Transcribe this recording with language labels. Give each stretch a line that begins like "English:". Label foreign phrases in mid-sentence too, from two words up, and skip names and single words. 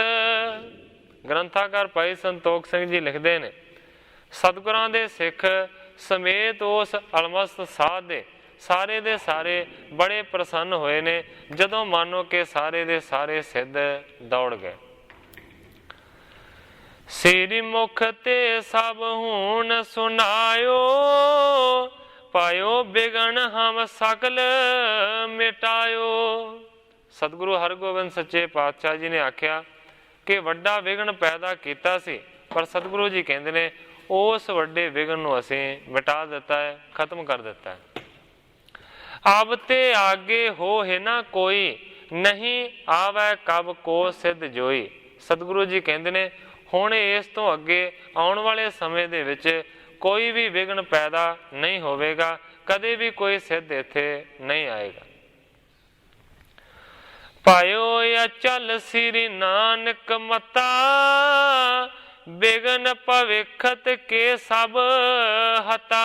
Punjabi: ਗ੍ਰੰਥਾਕਾਰ ਭਾਈ ਸੰਤੋਖ ਸਿੰਘ ਜੀ ਲਿਖਤੇ ਨੇ, ਸਤਿਗੁਰਾਂ ਦੇ ਸਿੱਖ ਸਮੇਤ ਉਸ ਅਲਮਸਤ ਸਾਧ ਦੇ ਸਾਰੇ ਬੜੇ ਪ੍ਰਸੰਨ ਹੋਏ ਨੇ ਜਦੋਂ ਮਾਨੋ ਕਿ ਸਾਰੇ ਦੇ ਸਾਰੇ ਸਿੱਧ ਦੌੜ ਗਏ।
Braj: सिर मुख ते सब हून सुनायो, पायो बिगन हम सकल मिटायो।
Punjabi: ਸਤਿਗੁਰੂ ਹਰਿਗੋਬਿੰਦ ਸੱਚੇ ਪਾਤਸ਼ਾਹ ਜੀ ਨੇ ਆਖਿਆ ਕਿ ਵੱਡਾ ਵਿਘਨ ਪੈਦਾ ਕੀਆ ਸੀ, ਪਰ ਸਤਿਗੁਰੂ ਜੀ ਕਹਿਤੇ ਨੇ ਉਸ ਵੱਡੇ ਵਿਘਨ ਨੂੰ ਅਸੀਂ ਮਿਟਾ ਦਿੱਤਾ ਹੈ, ਖ਼ਤਮ ਕਰ ਦਿੱਤਾ ਹੈ।
Braj: अब ते आगे हो है ना कोई, नहीं आवे कब को सिद्ध जोई।
Punjabi: ਸਤਿਗੁਰੂ ਜੀ ਕਹਿਤੇ ਨੇ ਹੁਣ ਇਸ ਤੋ ਅੱਗੇ ਆਉਣ ਵਾਲੇ ਸਮੇਂ ਦੇ ਵਿੱਚ ਕੋਈ ਭੀ ਵਿਘਨ ਪੈਦਾ ਨਹੀਂ ਹੋਵੇਗਾ, ਕਦੇ ਭੀ ਕੋਈ ਸਿੱਧ ਇੱਥੇ ਨਹੀਂ ਆਏਗਾ।
Braj: पायो अचल श्री नानक मता, बिघन भविखत के सब हता।